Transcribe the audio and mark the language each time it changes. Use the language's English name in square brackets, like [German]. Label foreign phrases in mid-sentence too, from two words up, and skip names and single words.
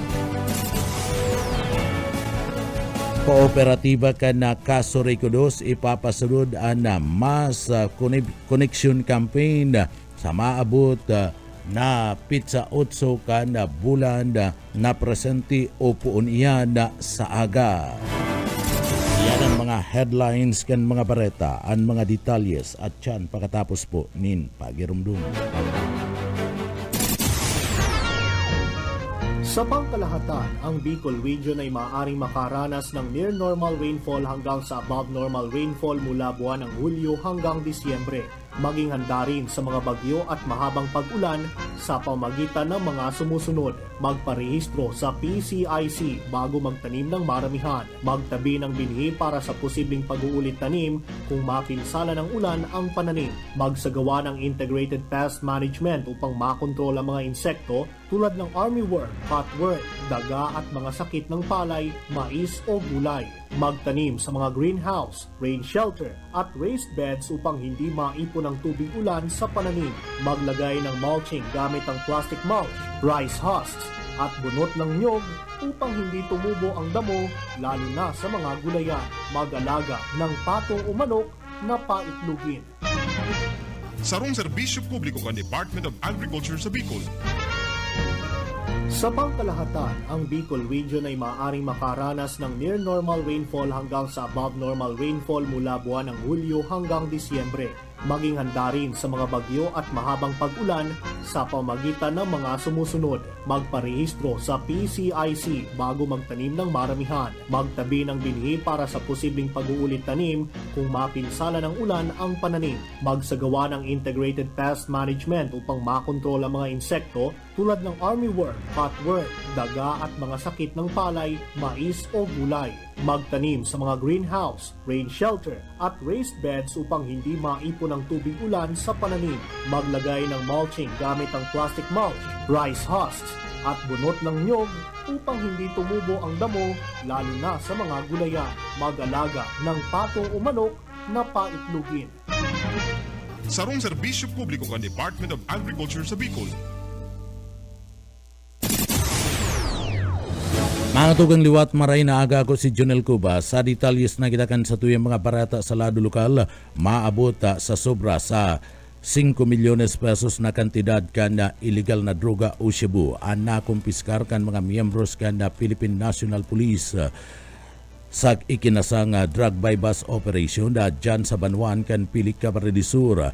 [Bikol] Kooperatiba kan na Caso Ricodos ipapasunod ang [English] mass connection campaign [Bikol] sa maabot na pizza 8 kan na bulan na presente o puon iyan sa aga. Yan ang mga headlines kan mga bareta, ang mga detalyes at yan pagkatapos po nin pagirumdum. [Filipino] Sa pangkalahatan, ang Bicol Region ay maaaring makaranas ng [English] near normal rainfall [Filipino] hanggang sa [English] above normal rainfall [Filipino] mula buwan ng Hulyo hanggang Disyembre. Maging handa rin sa mga bagyo at mahabang pag-ulan sa pamagitan ng mga sumusunod: magparehistro sa PCIC bago magtanim ng maramihan, magtabi ng binhi para sa posibleng pag-uulit tanim kung mapinsala ng ulan ang pananim, magsagawa ng [English] integrated pest management [Filipino] upang makontrol ang mga insekto tulad ng armyworm, cutworm, daga at mga sakit ng palay, mais o gulay, magtanim sa mga greenhouse, [English] rain shelter [Filipino] at [English] raised beds [Filipino] upang hindi maipon ang tubig ulan sa pananim, maglagay ng mulching gamit ang [English] plastic mulch, rice husks [Filipino] at bunot ng nyog upang hindi tumubo ang damo lalo na sa mga gulayan, mag-alaga ng patong o manok na paitlugin. [Bikol] Sarong serbisyo publiko kan Department of Agriculture sa Bicol. [Filipino] Sa pangkalahatan, ang Bicol Region ay maaaring makaranas ng near normal rainfall hanggang sa above normal rainfall mula buwan ng Hulyo hanggang Disyembre. Maging handa rin sa mga bagyo at mahabang pag-ulan sa pamagitan ng mga sumusunod: magparehistro sa PCIC bago magtanim ng maramihan, magtabi ng binhi para sa posibleng pag-uulit tanim kung mapinsala ng ulan ang pananim, magsagawa ng [English] integrated pest management [Filipino] upang makontrol ang mga insekto tulad ng armyworm, cutworm, daga at mga sakit ng palay, mais o gulay, magtanim sa mga greenhouse, [English] rain shelter [Filipino] at [English] raised beds [Filipino] upang hindi maipon ang tubig ulan sa pananim, maglagay ng mulching gamit ang [English] plastic mulch, rice husks [Filipino] at bunot ng nyog upang hindi tumubo ang damo lalo na sa mga gulayan, mag-alaga ng patong o manok na paitlugin. [Bikol] Sarong serbisyo publiko kan Department of Agriculture sa Bicol. Mga tugang liwat, maray na aga ako si Jonel Cuba. Sa detalyes na kita kan sa tuyang mga barata sa lado lokal, maabot sa sobra sa 5 milyones pesos na kantidad kan na illegal na droga o shabu ang nakumpiskar kan mga miyembros kan na Philippine National Police sa ikinasang [English] drug bypass operation [Bikol] na dyan sa Banwan kan Pilik Camarines Sur.